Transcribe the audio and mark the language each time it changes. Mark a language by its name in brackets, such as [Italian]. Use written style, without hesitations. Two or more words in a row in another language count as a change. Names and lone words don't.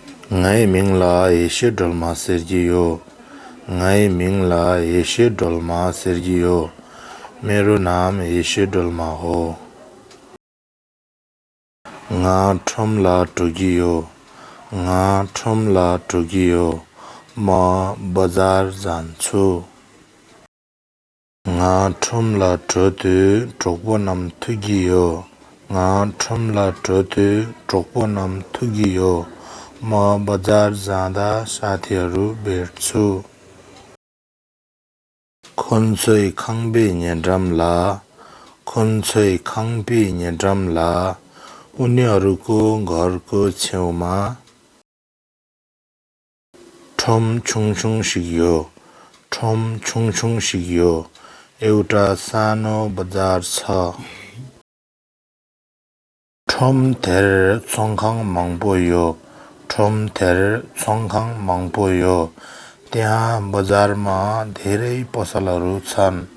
[Sherpa] Ngai mingla eshe dolma Sergio. Ngai mingla eshe dolma Sergio. Meru naam eshe dolma ho. Nga thomla Tokyo. Nga thomla Tokyo. [Nepali] म बजार जान्छु. [Sherpa] Nga thomla Totu Trokpo nam Tokyo. Nga thomla Totu Trokpo nam Tokyo. [Nepali] म बजार जाँदा साथीहरु भेट्छु [Sherpa] खोन्सै खाङबे न्यड्रामला खोन्सै खाङबे न्यड्रामला [Nepali] उनीहरुको घरको छेउमा [Sherpa] ठम छुङछुङ [Nepali] सिक्यो एउटा सानो बजार छ [Sherpa] ठम थेर चङखाङ मङपोयो ठम थेर चङखाङ मङपोयो [Nepali] त्यहाँ बजारमा धेरै पसलहरू छन्